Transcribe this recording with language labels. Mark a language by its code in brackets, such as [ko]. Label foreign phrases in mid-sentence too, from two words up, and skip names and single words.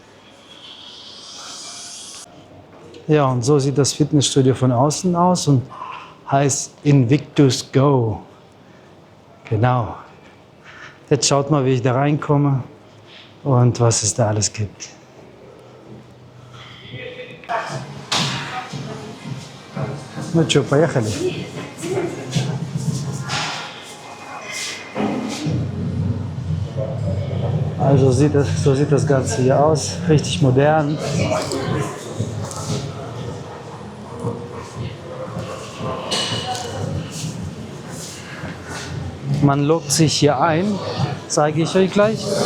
[de] Ja, und so sieht das Fitnessstudio von außen aus und heißt Invictus Go. Genau. Jetzt schaut mal, wie ich da reinkomme und was es da alles gibt. [ru] Ну что, поехали? [de] Also so sieht das Ganze hier aus. Richtig modern. Man loggt sich hier ein, zeige ich euch gleich.